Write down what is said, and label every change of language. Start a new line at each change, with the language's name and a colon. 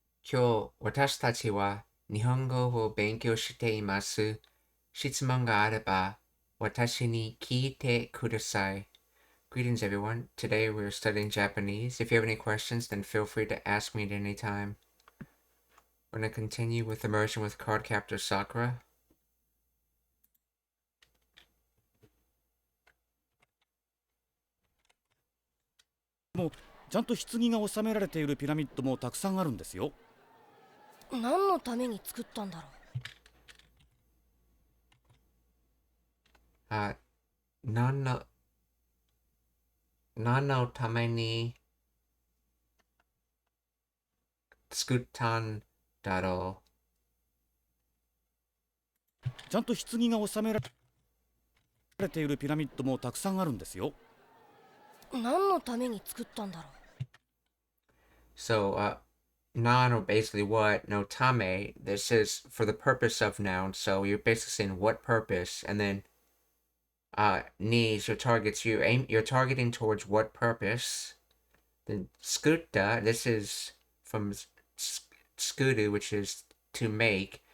Japanese: 今日、私たちは日本語を勉強しています。質問があれば、私に聞いてください。
English: Greetings, everyone. Today we're studying Japanese. If you have any questions, then feel free to ask me at any time. We're going to continue with immersion with Card Captor Sakura.
Japanese: もうちゃんと棺が収められているピラミッドもたくさんあるんですよ。何のために作ったんだろあ、何の、何のために作ったんだろちゃんと棺が収められているピラミッドもたくさんあるんですよ。う。何のために作ったんだろ
English: So, non or basically what, no tame, this is for the purpose of noun, so you're basically saying what purpose, and then ni is your targets, you're targeting towards what purpose. Then skuta, this is from skudu, which is to make.